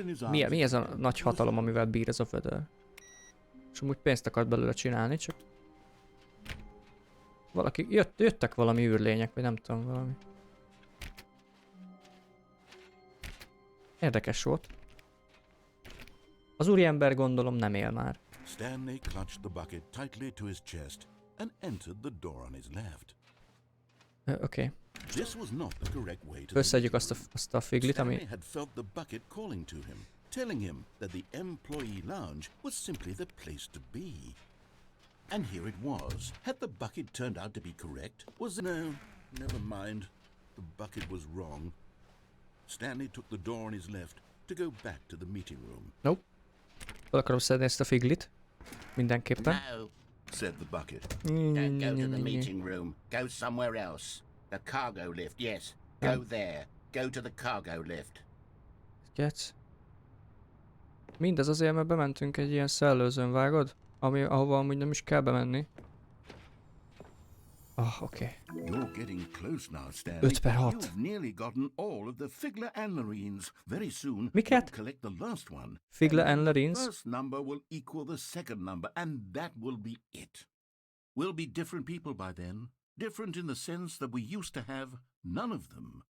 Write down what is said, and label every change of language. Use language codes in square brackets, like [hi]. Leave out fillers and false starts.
[hu] Mi ez a nagy hatalom, amivel bír ez a vödör? És amúgy pénzt akart belőle csinálni, csak... Valaki... Jöttek valami űrlények, vagy nem tudom, valami. Érdekes volt. Az úriember gondolom nem él már. [en] Stanley clutched the bucket tightly to his chest and entered the door on his left. [hu] Oké. [en] This was not the correct way to [hu] Összeadjuk azt a figlit, ami... [en] Stanley had felt the bucket calling to him, telling him that the employee lounge was simply the place to be. And here it was. Had the bucket turned out to be correct? Was it... No, never mind. The bucket was wrong. Stanley took the door on his left to go back to the meeting room. Nope. [hu] Fel akarom szedni ezt a figlit. Mindenképpen. [en] No, said the bucket. Don't go to the meeting room. Go somewhere else. The cargo lift, yes. Go there. Go to the cargo lift. [hu] Gec. Mindez azért, mert bementünk egy ilyen szellőzőn, vágod? Ahova amúgy nem is kell bemenni. Ah, oké. [en] You're getting close now, Stanley. 5/6. You've nearly gotten all of the Figler Anlerines. Very soon, [hu] Miket? [en] you'll collect the last one. Figler And the Anlerines? first number will equal the second number, and that will be it. We'll be different people by then. Different in the sense that we used to have none of them.